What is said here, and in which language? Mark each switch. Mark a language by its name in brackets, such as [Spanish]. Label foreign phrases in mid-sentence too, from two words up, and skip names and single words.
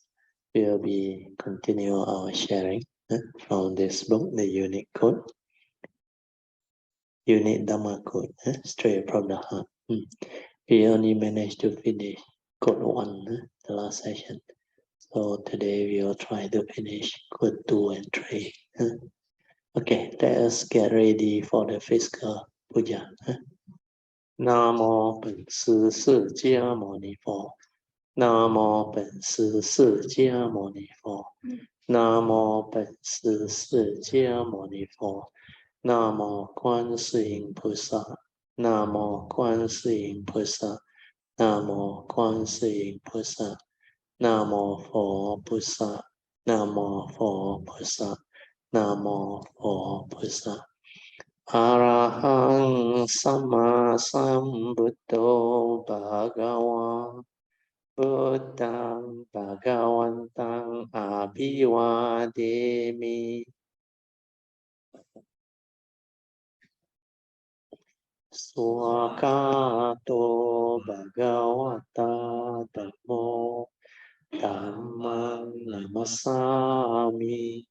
[English] We'll be continue our sharing from this book, the unit code, unit Dharma code, straight from the heart. We only managed to finish code 1, the last session. So today we will try to finish code 2 and 3. Okay, let us get ready for the physical puja. [Vietnamese] Namo Bổn Sư [Chinese] 释迦牟尼佛。南无本师释迦牟尼佛。南无本师释迦牟尼佛。南无观世音菩萨。南无观世音菩萨。南无观世音菩萨。南无佛菩萨。南无佛菩萨。南无佛菩萨。 [Pali] อะระหังสัมมาสัมพุทโธภะคะวะพุทธังภะคะวันตังอะภิวาเทมิสุขโตภะคะวะตาธัมโมธัมมังนัมมัสสามิ